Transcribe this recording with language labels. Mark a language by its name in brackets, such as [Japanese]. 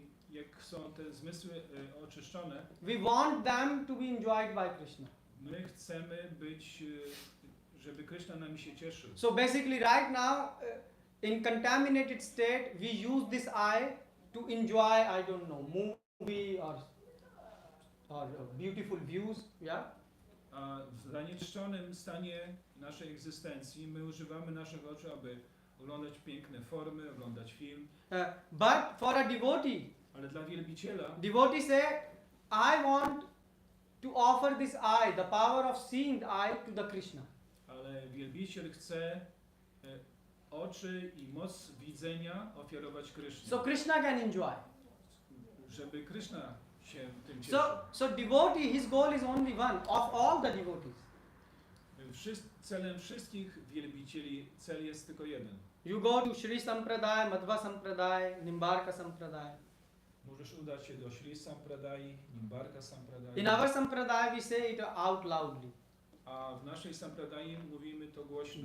[Polish] jak są te zmysły oczyszczone, [English] we want them to be enjoyed by Krishna. [Polish] my chcemy być, żeby Krishna nami się cieszył. [English] So basically right now, in contaminated state, we use this eye to enjoy, I don't know, movie or beautiful views, yeah? [Polish] A w zanieczyszczonym stanie naszej egzystencji my używamy naszych oczu, aby oglądać piękne formy, oglądać film. [English] But for a devotee, [Polish] Ale dla wielbiciela, [English] devotee say, I want to offer this eye, the power of seeing the eye, to the Krishna. [Polish] ale wielbiciel chce oczy i moc widzenia ofiarować Krysznie. [English] So Krishna can enjoy. [Polish] Żeby Kryszna się tym cieszył. [English] So devotee, his goal is only one of all the devotees. [Polish] Celem wszystkich wielbicieli cel jest tylko jeden. [English] You go to Shri Sampradaya, Madhva Sampradaya, Nimbarka Sampradaya. [Polish] Możesz udać się do Shri Sampradai, Nimbarka Sampradai. [English] In our Sampradaya we say it out loudly. [Polish] A w naszej Sampradai mówimy to głośno.